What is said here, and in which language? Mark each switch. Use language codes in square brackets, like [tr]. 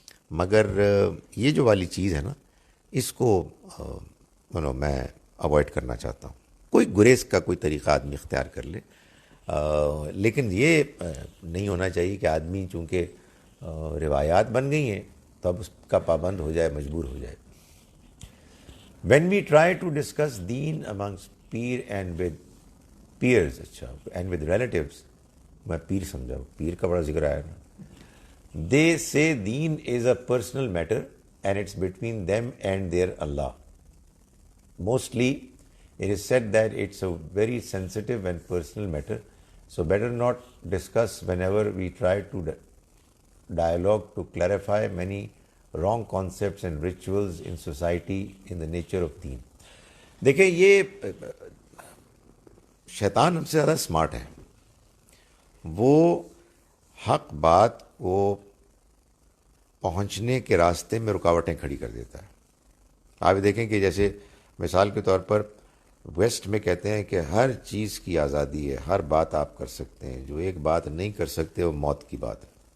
[ur] مگر یہ جو والی چیز ہے نا اس کو میں اوائڈ کرنا چاہتا ہوں. کوئی گریز کا کوئی طریقہ آدمی اختیار کر لے, لیکن یہ نہیں ہونا چاہیے کہ آدمی چونکہ روایات بن گئی ہیں تو اب اس کا پابند ہو جائے, مجبور ہو جائے. [en] When we try to discuss deen amongst peer and with peers, and with relatives, [ur] میں پیر سمجھا, پیر کا بڑا ذکر آیا نا, [en] they say deen is a personal matter and it's between them and their Allah. Mostly it is said that it's a very sensitive and personal matter, so better not discuss whenever we try to dialogue to clarify many wrong concepts and rituals in society in the nature of deen. [ur] دیکھیں یہ شیطان ہم سے زیادہ smart ہے, وہ حق بات کو پہنچنے کے راستے میں رکاوٹیں کھڑی کر دیتا ہے. آپ دیکھیں کہ جیسے مثال کے طور پر ویسٹ میں کہتے ہیں کہ ہر چیز کی آزادی ہے, ہر بات آپ کر سکتے ہیں, جو ایک بات نہیں کر سکتے وہ موت کی بات ہے.